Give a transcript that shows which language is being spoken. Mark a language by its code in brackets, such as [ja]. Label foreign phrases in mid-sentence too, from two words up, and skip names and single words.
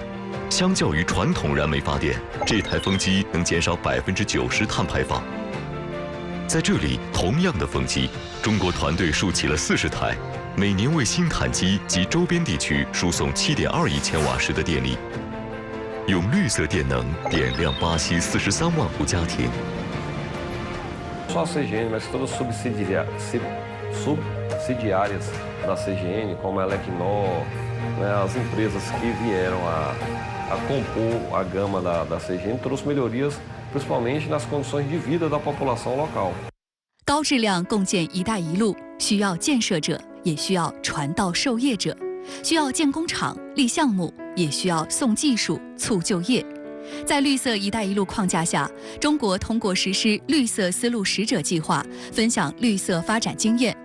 [zh] 相较于传统燃煤发电，这台风机能减少90%碳排放。在这里，同样的风机，中国团队竖起了40台，每年为新坦基及周边地区输送7.2亿千瓦时的电力，用绿色电能点亮巴西43万户家庭。 [pt] Só a CGN, mas todas subsidiárias da CGN, como a Elecnor, né, as empresas que vieram a compor a gama da CGN, trouxe melhorias, principalmente nas condições de vida da população local. [zh] 高质量共建“一带一路”需要建设者，也需要传道授业者，需要建工厂、立项目，也需要送技术、促就业。在绿色“一带一路”框架下，中国通过实施绿色丝路使者计划，分享绿色发展经验。